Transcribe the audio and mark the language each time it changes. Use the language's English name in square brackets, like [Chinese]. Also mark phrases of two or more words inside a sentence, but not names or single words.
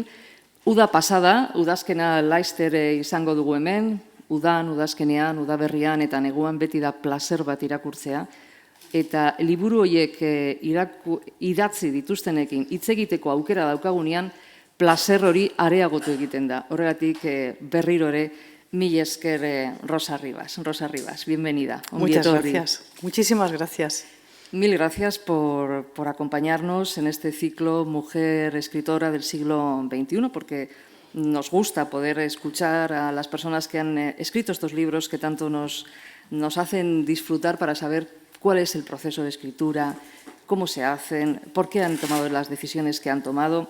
[Basque] Uda pasada, udazkena laizter izango dugu hemen, udazkenean, udaberrian eta neguan beti da plazer bat irakurtzea, eta liburu horiek idatzi dituztenekin hitz egiteko aukera daukagunean, plazer hori areagotu egiten da. Horregatik berriro ere, mila esker Rosa Ribas. [Spanish] Rosa Ribas, bienvenida. Muchas gracias. Muchísimas gracias. Mil gracias por acompañarnos en este ciclo Mujer Escritora del siglo XXI, porque nos gusta poder escuchar a las personas que han escrito estos libros que tanto nos hacen disfrutar para saber cuál es el proceso de escritura, cómo se hacen, por qué han tomado las decisiones que han tomado.